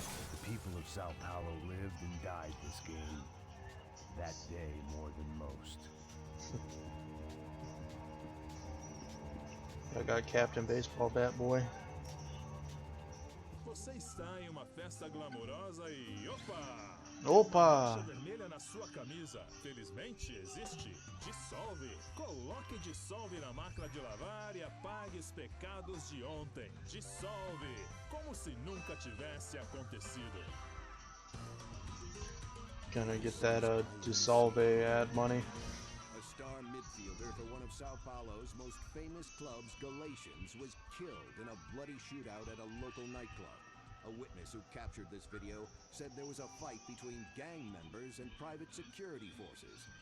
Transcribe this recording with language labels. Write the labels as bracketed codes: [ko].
[en] The people of Sao Paulo lived and died this game. That day more than most. I got Captain Baseball Bat Boy. [pt] Você está em uma festa glamourosa e opa! Opa! Mancha vermelha na sua camisa. Felizmente existe. Dissolve. Coloque dissolve na máquina de lavar e apague os pecados de ontem. Dissolve. Como se nunca tivesse acontecido. [en] Gonna get that Dissolve ad money. A star midfielder for one of Sao Paulo's most famous clubs, Galatians, was killed in a bloody shootout at a local nightclub. A witness who captured this video said there was a fight between gang members and private security forces.